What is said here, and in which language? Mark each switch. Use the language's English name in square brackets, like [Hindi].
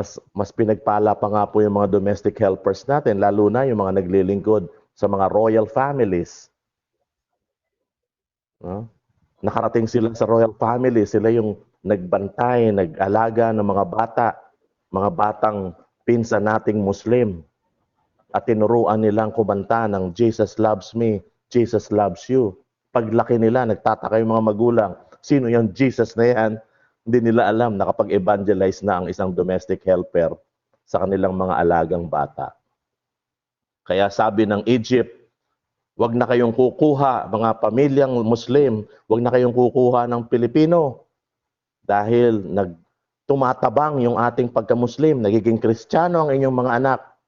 [Filipino] Mas pinagpala pa nga po yung mga domestic helpers natin, lalo na yung mga naglilingkod sa mga royal families. Nakarating sila sa royal family, sila yung nagbantay, nag-alaga ng mga batang pinsan nating Muslim. At tinuruan nilang kumanta ng [English] Jesus loves me, Jesus loves you. [Filipino] Paglaki nila, nagtataka yung mga magulang, sino yung Jesus na yan? Hindi nila alam na kapag evangelize na ang isang domestic helper sa kanilang mga alagang bata. Kaya sabi ng Egypt, wag na kayong kukuha, mga pamilyang Muslim, wag na kayong kukuha ng Pilipino dahil tumatabang yung ating pagka-Muslim, nagiging Kristiyano ang inyong mga anak.